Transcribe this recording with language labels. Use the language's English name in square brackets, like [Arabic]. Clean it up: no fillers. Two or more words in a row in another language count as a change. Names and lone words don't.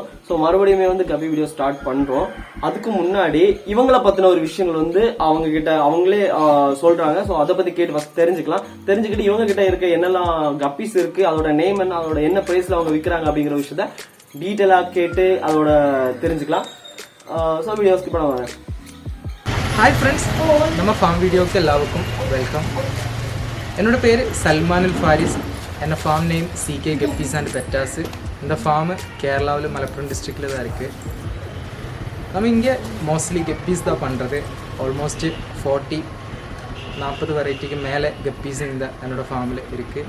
[Tamil] சோ மறுபடியுமே வந்து [English] guppy video start [Tamil] பண்றோம். அதுக்கு முன்னாடி இவங்களை பத்தின ஒரு விஷயங்கள் வந்து அவங்க கிட்ட அவங்களே சொல்றாங்க. சோ அதை பத்தி கேட்டு ஃபர்ஸ்ட் தெரிஞ்சுக்கிட்டு இவங்க கிட்ட இருக்க என்னெல்லாம் கப்பீஸ் இருக்கு, அதோட நேம் என்ன, அதோட என்ன பிரைஸ்ல அவங்க விற்கிறாங்க அப்படிங்கிற விஷயத்த டீட்டெயிலா கேட்டு அதோட தெரிஞ்சுக்கலாம். சோ [English] video skip [Tamil] பண்ணாம. [English] hi friends, [Malayalam] நம்ம [English] farm video [Malayalam] എല്ലാവർക്കും വെൽക്കം. [Tamil] என்னோட பேர் சல்மான் ஃபாரிஸ். என்ன [English] farm name [Tamil] CK Guppies and bettas. இந்த ஃபார்ம் கேரளாவில் மலப்புரம் டிஸ்ட்ரிக்டில் தான் இருக்குது. நம்ம இங்கே [English] mostly guppies [Tamil] தான் பண்ணுறது. ஆல்மோஸ்ட் 40-40 வெரைட்டிக்கு மேலே கப்பீஸ் என்னோட ஃபார்மில் இருக்குது.